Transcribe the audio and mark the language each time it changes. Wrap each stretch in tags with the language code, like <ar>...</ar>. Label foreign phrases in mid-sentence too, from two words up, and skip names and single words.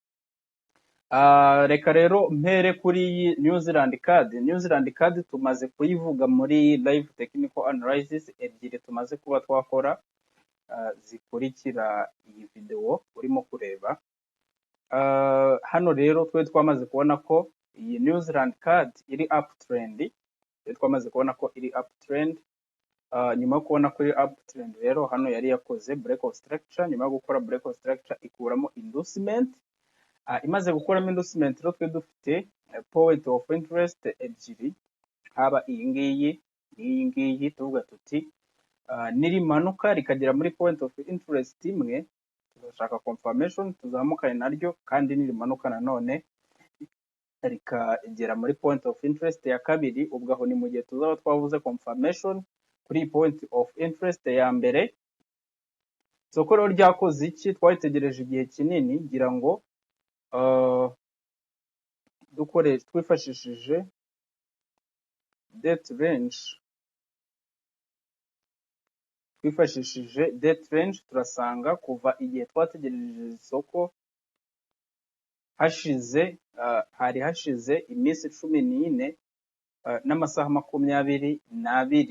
<rw>Reka rero mpere kuri iyi New Zealand card tumaze kuyivuga muri</rw> <en>live technical analysis</en> <rw>ebyiri tumaze kuba twakora, zikurikira iyi video urimo kureba. Hano rero twe twamaze kubona ko iyi New Zealand card iri uptrend. Nyuma yo kubona ko iri uptrend rero hano yari yakoze</rw> <en>break of structure.</en> <rw>Nyuma yo gukora</rw> <en>break of structure</en> <rw>ikuramo inducement. Imaze gukuramo inducement rero twe dufite</rw> <en>point of interest</en> <rw>ebyiri, haba iyi ngiyi tuvuga tuti nirimanuka rikagera muri</rw> <en>point of interest</en> <rw>imwe tugashaka confirmation tuzamukane naryo, kandi nirimanuka nanone rikagera muri</rw> <en>point of interest</en> <rw>ya kabiri, ubwo aho ni mu gihe tuzaba twavuze confirmation kuri</rw> <en>point of interest</en> <rw>ya mbere. Soko rero ryakoze iki? Twitegereje igihe kinini ngira ngo twifashishije</rw> <en>date range,</en> <rw>turasanga kuva igihe twategereje isoko hari hashize iminsi 14 n'amasaha 22.</rw>